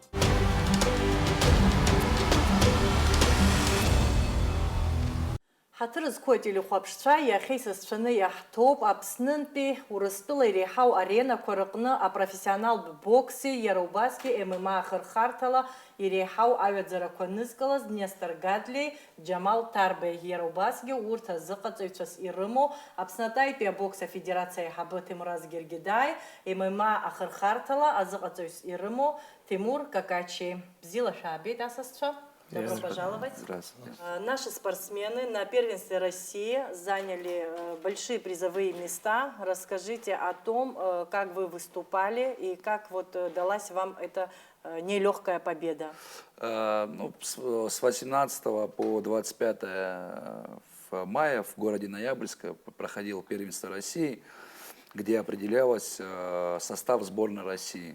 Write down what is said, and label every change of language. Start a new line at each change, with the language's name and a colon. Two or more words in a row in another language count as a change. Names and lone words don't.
Abkhazian: Ҳаҭыр зқәоит илихәаԥшцәа иахьа исызцәаны иаҳҭоуп Аԥснынтәи Урыстәыла иреиҳау аренақәа рыҟны апрофессионалтә бокси, иара убасгьы ММА ахырхарҭала иреиҳау аҩаӡарақәа нызкылаз Нестор Гадлиеи, Џьамал Ҭарбеи. Иара убасгьы урҭ азыҟаҵаҩцәас ирымоу Аԥснатәаитәи абокс афедерациа аиҳабы Ҭемраз Гергидаи, ММА ахырхарҭала азыҟаҵаҩс ирымоу Тимур Какачи. Бзиала шәаабеит, асасцәа.
Russian: Добро пожаловать. Здравствуйте. Наши спортсмены на первенстве России заняли большие призовые места. Расскажите о том, как вы выступали и как вот далась вам эта нелегкая победа. Ну, с 18 по 25 мая в городе Ноябрьске проходило первенство России, где определялось состав сборной России.